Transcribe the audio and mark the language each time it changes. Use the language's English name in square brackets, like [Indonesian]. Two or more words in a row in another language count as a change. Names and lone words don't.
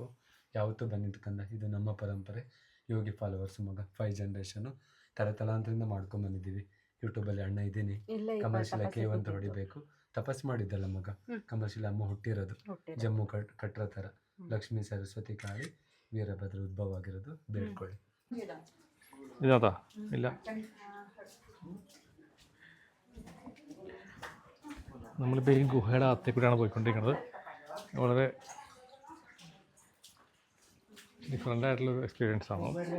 [Kannada] ಯಾವತ್ತೂ ಬಂದಿದ್ದು ಕಂದ, ಇದು ನಮ್ಮ ಪರಂಪರೆ. ಯೋಗಿ ಫಾಲೋವರ್ಸು ಮಗ. 5 ಜನರೇಷನು ತಲಾಂತರದಿಂದ ಮಾಡ್ಕೊಂಬಂದಿದ್ದೀವಿ. ಯೂಟ್ಯೂಬಲ್ಲಿ ಅಣ್ಣ ಇದ್ದೀನಿ. [English] commercial cave [Kannada] ಅಂತ ಹೊಡಿಬೇಕು. ತಪಸ್ ಮಾಡಿದ್ದಲ್ಲ ಮಗ, ಕಮರ್ಶಿಲ ಅಮ್ಮ ಹುಟ್ಟಿರೋದು ಜಮ್ಮು ಕಟ್ರ ಥರ. ಲಕ್ಷ್ಮೀ, ಸರಸ್ವತಿ, ಕಾಳಿ, ವೀರಭದ್ರ ಉದ್ಭವ ಆಗಿರೋದು. ಬೇಡ್ಕೊಳ್ಳಿ. [Malayalam] ഇതിനകത്താ ഇല്ല. നമ്മളിപ്പോൾ ഈ ഗുഹയുടെ അകത്തേക്കൂടെയാണ് പോയിക്കൊണ്ടിരിക്കുന്നത്. വളരെ ഡിഫറെൻ്റ് ആയിട്ടുള്ളൊരു എക്സ്പീരിയൻസ് ആണ്.